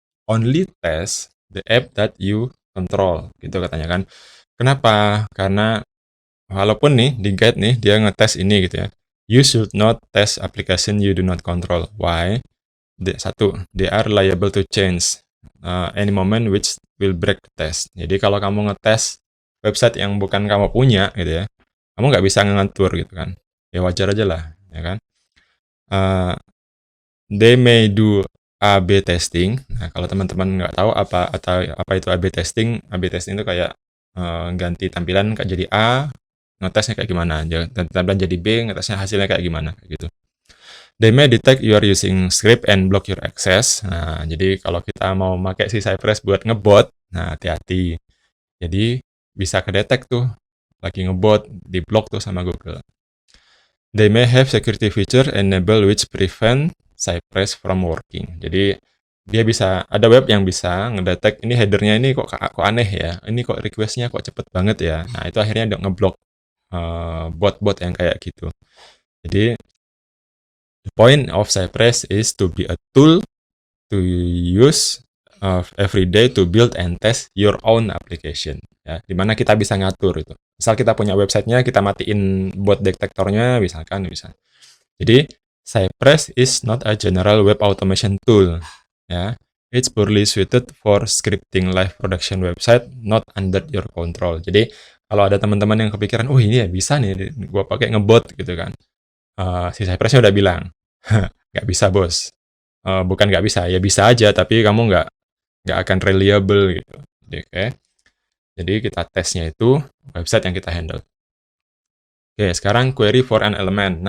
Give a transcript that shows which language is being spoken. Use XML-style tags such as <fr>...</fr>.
<en>Only test the app that you control.</en> <id>Gitu katanya kan. Kenapa? Karena walaupun nih di guide nih dia ngetes ini gitu ya.</id> <en>You should not test application you do not control. Why? Satu, they are liable to change any moment which will break the test.</en> <id>Jadi kalau kamu ngetes website yang bukan kamu punya gitu ya, kamu nggak bisa ngatur gitu kan. Ya wajar aja lah, ya kan.</id> <en>They may do A/B testing.</en> <id>Nah, kalau teman-teman nggak tahu apa itu A/B testing itu kayak ganti tampilan kayak jadi A, ngetesnya kayak gimana, tampilan jadi B, ngetesnya hasilnya kayak gimana, gitu.</id> <en>They may detect you are using script and block your access.</en> <id>Nah, jadi kalau kita mau pakai si Cypress buat ngebot, nah hati-hati. Jadi bisa kedetek tuh lagi ngebot, di-block tuh sama Google.</id> <en>They may have security feature enable which prevent Cypress from working.</en> <id>Jadi dia bisa ada web yang bisa ngedetek ini headernya ini kok aneh ya, ini kok requestnya kok cepet banget ya. Nah itu akhirnya ngeblok bot-bot yang kayak gitu.</id> <en>Jadi the point of Cypress is to be a tool to use every day to build and test your own application.</en> <id>Ya, dimana kita bisa ngatur itu. Misal kita punya websitenya, kita matiin bot detektornya, misalkan bisa.</id> <en>Jadi Cypress is not a general web automation tool. Ya, it's poorly suited for scripting live production website not under your control.</en> <id>Jadi kalau ada teman-teman yang kepikiran, oh ini ya bisa nih, gua pakai ngebot gitu kan. Si Cypressnya udah bilang, nggak bisa bos. Bukan nggak bisa, ya bisa aja, tapi kamu nggak akan reliable gitu. Oke. Jadi kita tesnya itu website yang kita handle. Oke, sekarang</id> <en>query for an element.</en>